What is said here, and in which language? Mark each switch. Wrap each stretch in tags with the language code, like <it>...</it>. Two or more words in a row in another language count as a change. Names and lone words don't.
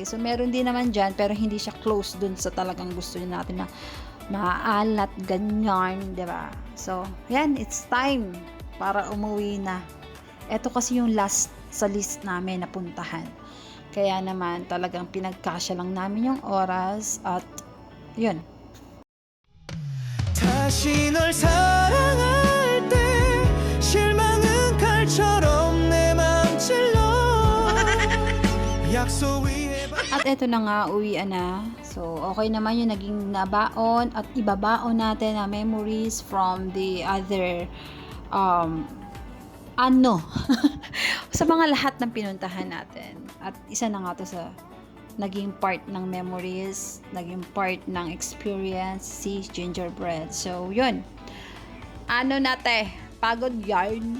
<tl>So, meron din naman dyan, pero hindi siya close dun sa talagang gusto nyo natin na maalat, ganyan, diba? So, yan,</tl> <en>it's time</en> <tl>para umuwi na. Ito kasi yung last sa list namin na puntahan. Kaya naman, talagang pinagkasya lang namin yung oras at yun.</tl> <ko>다시 널 사랑할 때 실망은 칼처럼 내 맘 찔러 약속 위에</ko> <tl>At eto na nga, uwian na. So, okay naman yung naging nabaon at ibabaon natin na memories</tl> <en>from the other</en> <tl>sa mga lahat ng pinuntahan natin. At isa na nga to sa naging part ng memories, naging part ng experience, si Gingerbread. So, yun. Pagod yarn.</tl>